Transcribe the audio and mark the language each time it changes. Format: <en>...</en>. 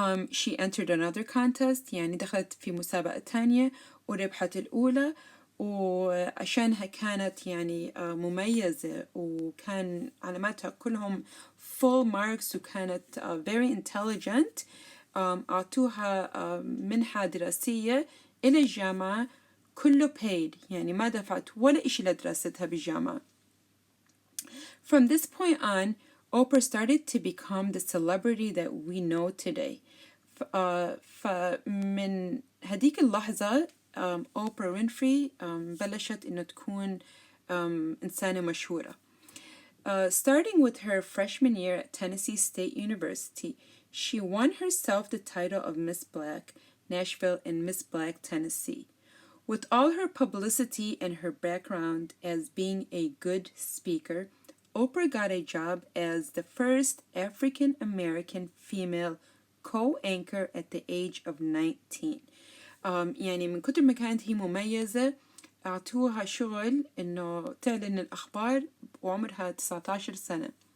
<en>She entered another contest،</en> <ar>يعني دخلت في مسابقة تانية وربحت الأولى، وعشانها كانت يعني مميزة وكان علاماتها كلهم</ar> <en>full marks</en> <ar>وكانت</ar> <en>very intelligent.</en> <ar>أعطوها منحة دراسية إلى الجامعة كله paid، يعني ما دفعت ولا إشي لدراستها بالجامعة.</ar> <en>From this point on, Oprah started to become the celebrity that we know today.</en> <ar>فمن هديك اللحظة Oprah Winfrey بلشت إنه تكون إنسانة مشهورة.</ar> <en>Starting with her freshman year at Tennessee State University, she won herself the title of Miss Black Nashville and Miss Black Tennessee. With all her publicity and her background as being a good speaker, Oprah got a job as the first African American female co-anchor at the age of 19.</en> <ar>يعني من كتر ما كانت هي مميزة أعطوها شغل إنه تعلن الأخبار وعمرها 19 سنة.</ar>